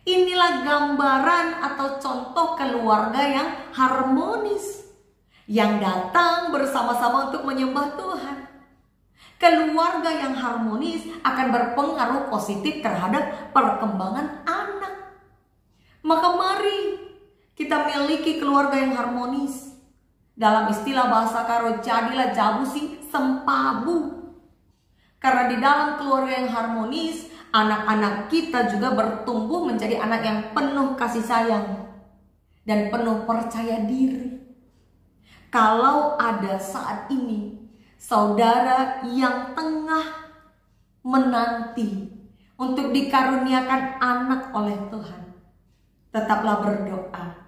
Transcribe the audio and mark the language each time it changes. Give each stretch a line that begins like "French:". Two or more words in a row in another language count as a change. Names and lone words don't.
Indonesian: Inilah gambaran atau contoh keluarga yang harmonis, yang datang bersama-sama untuk menyembah Tuhan. Keluarga yang harmonis akan berpengaruh positif terhadap perkembangan anak. Maka mari kita miliki keluarga yang harmonis. Dalam istilah bahasa Karo, jadilah
Batak Karo: jabusi sempabu.
Indonesian: Karena di dalam keluarga yang harmonis, anak-anak kita juga bertumbuh menjadi anak yang penuh kasih sayang dan penuh percaya diri. Kalau ada saat ini saudara yang tengah menanti untuk dikaruniakan anak oleh Tuhan, tetaplah berdoa.